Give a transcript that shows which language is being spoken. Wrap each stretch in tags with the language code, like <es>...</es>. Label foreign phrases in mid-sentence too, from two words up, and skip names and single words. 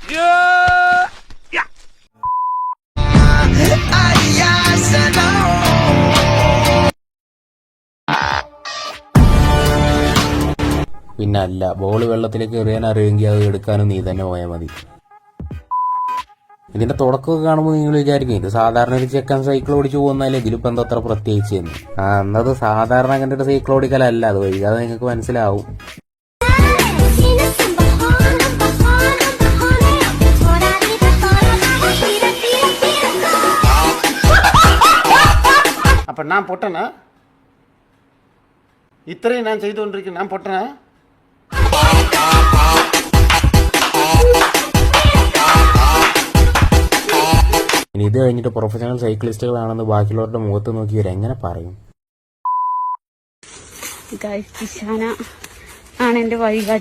<ml>പിന്നെ അല്ല, ബോൾ വെള്ളത്തിലേക്ക് എറിയാൻ അറിയുമെങ്കിൽ അത് എടുക്കാനും നീ തന്നെ പോയാൽ മതി. ഇതിന്റെ തുടക്കമൊക്കെ കാണുമ്പോൾ നിങ്ങൾ വിചാരിക്കും ഇത് സാധാരണ ഒരു ചെക്കൻ സൈക്കിൾ ഓടിച്ചു പോകുന്നതല്ലേ, ഇതിലിപ്പോൾ എന്താ അത്ര പ്രത്യേകിച്ച് എന്ന്. എന്നത് സാധാരണ അങ്ങനെ ഒരു സൈക്കിൾ ഓടിക്കലല്ല, അത് വൈകാതെ നിങ്ങൾക്ക് മനസ്സിലാവും.</ml> <ta>அப்போ நான் பொட்டனா? இத்தனையும் நான் செய்து கொண்டிருக்கேன், நான் பொட்டனா?</ta> <ml>ഇനി ഇത് കഴിഞ്ഞിട്ട് പ്രൊഫഷണൽ സൈക്ലിസ്റ്റുകളാണെന്ന് ബാക്കിയുള്ളവരുടെ മുഖത്ത് നോക്കി ഇവരെങ്ങനെ പറയും? ഇഷാന ആണ് എന്റെ വഴികാട്ടി.</ml>